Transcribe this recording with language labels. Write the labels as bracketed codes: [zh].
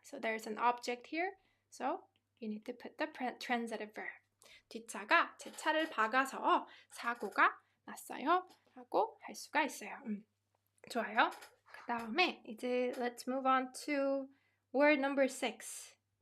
[en] So there's an object here. So you need to put the transitive verb. [ko] 뒷차가 제 차를 박아서 사고가 났어요. 라고 할 수가 있어요. 좋아요. 그 다음에 이제 [en] let's move on to word number 6.